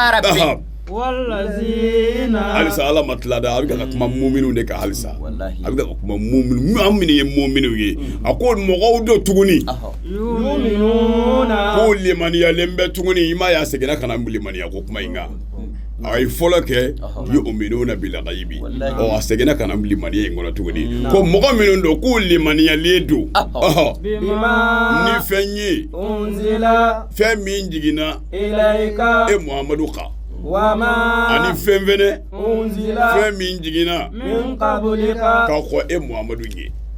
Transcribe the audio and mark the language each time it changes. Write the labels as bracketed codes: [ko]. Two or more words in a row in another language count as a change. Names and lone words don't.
[bm] halisa ala ma tila da a bɛ ka kuma muminun de kan halisa a bɛ ka kuma muminun an minnu ye muminun ye a ko mɔgɔw do tuguni ko limaniyalen bɛ tuguni i ma y'a seginna ka na limaniya ko kuma in kan a ye fɔlɔ kɛ [ar] يؤمنون بالغيب [bm] a seginna ka na limaniya in kɔnɔ tuguni ko mɔgɔ minnu do k'u limaniyalen do ni fɛn ye fɛn min jiginna e Muhamadu kan ani fɛn fɛnɛ fɛn min jiginna k'a fɔ e Muhamadu ye